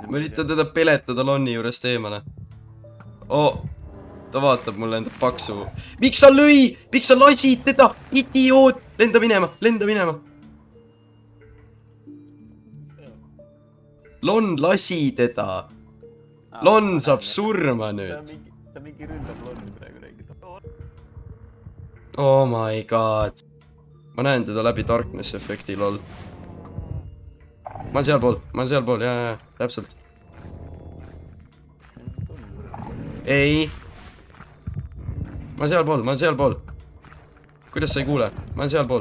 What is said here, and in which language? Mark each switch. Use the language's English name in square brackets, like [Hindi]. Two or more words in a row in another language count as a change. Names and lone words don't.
[Estonian] ma üritan teda peletada Lonni juurest eemale . ta vaatab mulle enda paksu . miks sa lasid teda , idioot , lenda minema . Lon lasi teda . Lon saab surma nüüd . ta mingi ründab Lonni praegu räägib . [English] Oh my god . [Estonian] ma näen teda läbi darkness efekti , lol . ma olen sealpool , jaa , täpselt . ei . ma olen sealpool . kuidas sa ei kuule ? ma olen sealpool .